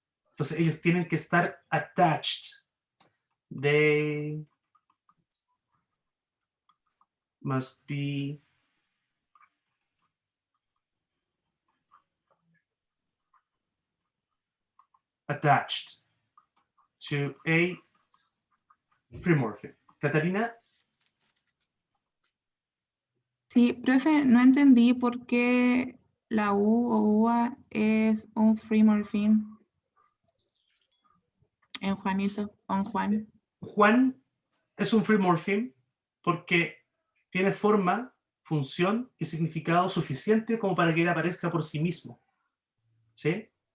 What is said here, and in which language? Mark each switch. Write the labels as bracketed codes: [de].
[es] Entonces ellos tienen que estar attached. [en] They must be attached to a free morpheme. [es] Catalina. Sí, profe, no entendí por qué la U o UA es un free morpheme en Juanito o en Juan. Juan es un free morpheme porque tiene forma, función y significado suficiente como para que él aparezca por sí mismo. ¿Sí?